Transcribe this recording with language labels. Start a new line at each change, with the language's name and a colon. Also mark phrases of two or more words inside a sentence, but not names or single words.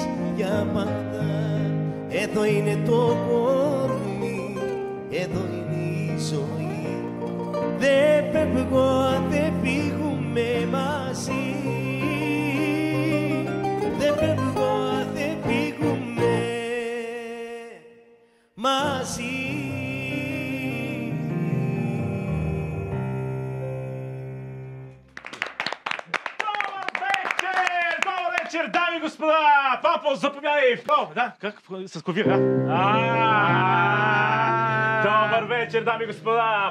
Greek: Για πάντα εδώ είναι το κορμί, εδώ είναι η ζωή. Δεν φεύγω, δεν φύγουμε μαζί. Δεν φεύγω, δεν φύγουμε μαζί.
Bulgarian: Дами и господа, Папо, заповядай! Да, как? С клавир, да? Добър вечер, дами и господа!